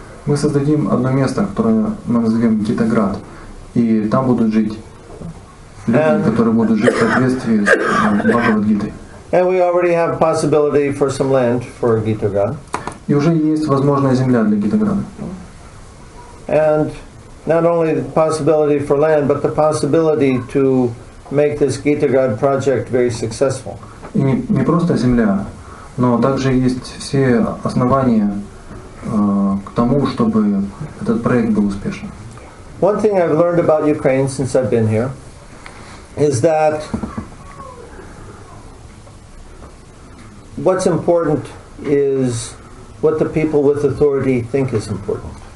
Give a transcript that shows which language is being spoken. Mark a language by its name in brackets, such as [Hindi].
[Russian] Мы создадим одно место, которое мы назовем Гитаград, и там будут жить люди, которые будут жить в соответствии с Бхагавад-гитой. [English] And we already have possibility for some land for Gitagrad. [Russian] И уже есть возможная земля для Гитаграда. [English] And not only the possibility for land, but the possibility to make this Gitagrad project very successful. [Russian] И не просто земля, но также есть все основания к тому, чтобы этот проект был успешным. [English] One thing I've learned about Ukraine since I've been here is that what's important is what the people with authority think is important.